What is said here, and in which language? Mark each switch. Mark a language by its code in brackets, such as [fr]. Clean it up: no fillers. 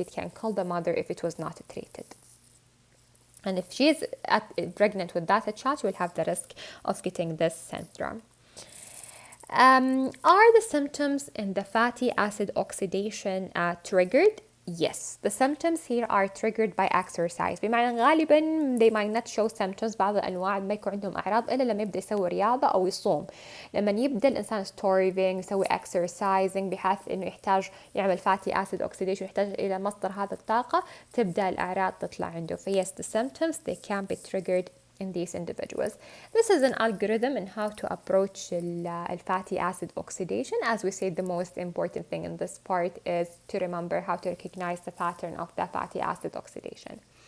[en] It can kill the mother if it was not treated. And if she is pregnant with that child, she will have the risk of getting this syndrome. Are the symptoms in the fatty acid oxidation triggered? Yes, the symptoms here are triggered by exercise. [ar] بمعنى غالبا [en] they might not show symptoms. [ar] بعض الأنواع ما يكون عندهم أعراض إلا لما يبدأ يسوي رياضة أو يصوم. لما يبدأ الإنسان starving يسوي exercising بحيث إنه يحتاج يعمل fatty acid oxidation, يحتاج إلى مصدر هذا الطاقة, تبدأ الأعراض تطلع عنده. [en] Yes, the symptoms they can be triggered in these individuals. This is an algorithm in how to approach fatty acid oxidation. As we said, the most important thing in this part is to remember how to recognize the pattern of the fatty acid oxidation.